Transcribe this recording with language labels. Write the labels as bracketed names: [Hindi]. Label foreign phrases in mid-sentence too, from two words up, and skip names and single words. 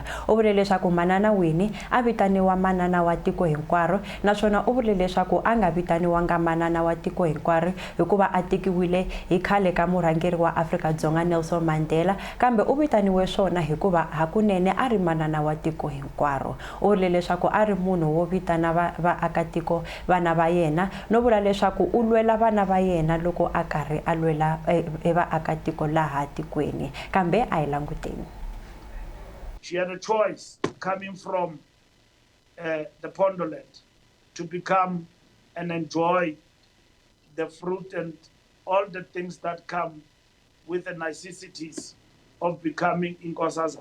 [Tsonga] U vurile leswaku Manana Winnie a vitaniwa manana wa tiko hinkwaro, naswona u vurile leswaku a nga vitaniwanga manana wa tiko hinkwaro hikuva a tekiwile hi khale ka murhangeri wa Afrika-Dzonga Nelson Mandela, kambe u vitaniwe swona hikuva hakunene a ri manana wa tiko hinkwaro. U vurile leswaku a ri munhu wo vitana vaakatiko vana va yena, no vula leswaku u lwela vana va yena loko a karhi a lwela vaakatiko laha tikweni. Kambe a hi languteni. [English] She had a choice coming from the Pondoland to become and enjoy the fruit and all the things that come with the necessities of becoming Inkosazana.